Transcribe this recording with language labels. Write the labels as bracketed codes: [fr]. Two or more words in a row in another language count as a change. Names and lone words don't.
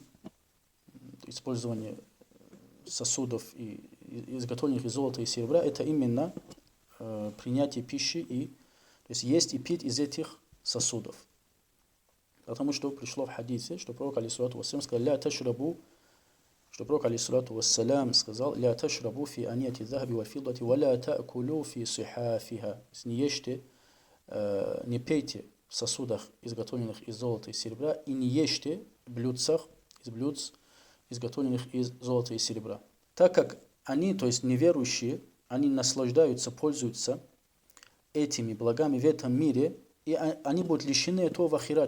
[ru] Использование сосудов, изготовленных из золота и серебра, это именно принятие пищи, то есть есть и пить из этих сосудов. Потому что пришло в хадисе, что пророк [ar] عليه الصلاة والسلام [ru] сказал: [ar] «لا تشربوا», [ru] что пророк [ar] عليه الصلاة والسلام [ru] сказал: [ar] «لا تشربوا في آنية الذهب والفضة ولا تأكلوا في صحافها». [ru] Не пейте в сосудах, изготовленных из золота и серебра, и не ешьте в блюдцах, изготовленных из золота и серебра. Так как они, то есть неверующие, они наслаждаются, пользуются этими благами в этом мире, и они будут лишены этого в ахирате.